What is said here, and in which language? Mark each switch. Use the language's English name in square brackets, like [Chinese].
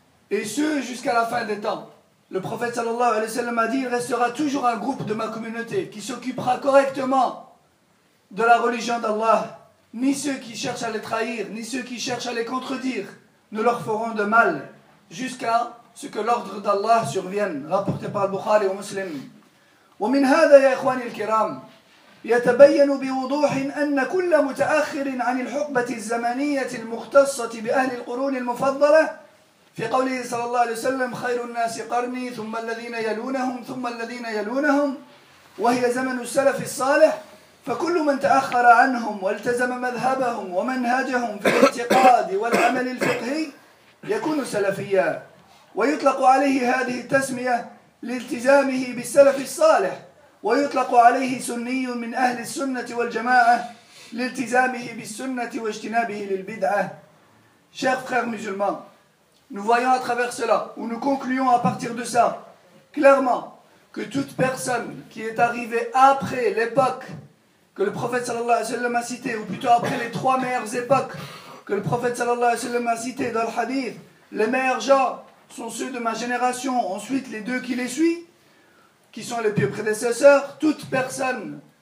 [French] Et ce, jusqu'à la fin des temps. Le prophète sallallahu alayhi wa sallam a dit, il restera toujours un groupe de ma communauté qui s'occupera correctement de la religion d'Allah. Ni ceux qui cherchent à les trahir, ni ceux qui cherchent à les contredire, ne leur feront de mal jusqu'à ce que l'ordre d'Allah survienne, rapporté par Al-Bukhari ou Muslim. [Arabic] ومن هذا يا إخواني الكرام يتبين بوضوح أن كل متأخر عن الحقبة الزمنية المختصة بأهل القرون المفضلة في قوله صلى الله عليه وسلم خير الناس قرني ثم الذين يلونهم ثم الذين يلونهم وهي زمن السلف الصالح، فكل من تأخر عنهم والتزم مذهبهم ومنهجهم في الاعتقاد والعمل الفقهي يكون سلفيا، ويطلق عليه هذه التسمية لالتزامه بالسلف الصالح، ويطلق عليه سني من أهل السنة والجماعة لالتزامه بالسنة واجتنابه للبدعة. [French] Chers frères musulmans, nous voyons à travers cela, ou nous concluons à partir de ça, clairement que toute personne qui est arrivée après l'époque que le prophète sallallahu alayhi wa sallam a cité, ou plutôt après les trois meilleures époques que le prophète sallallahu alayhi wa sallam a cité dans le hadith, les meilleurs gens sont ceux de ma génération, ensuite les deux qui les suivent, qui sont les pieux prédécesseurs, toute personne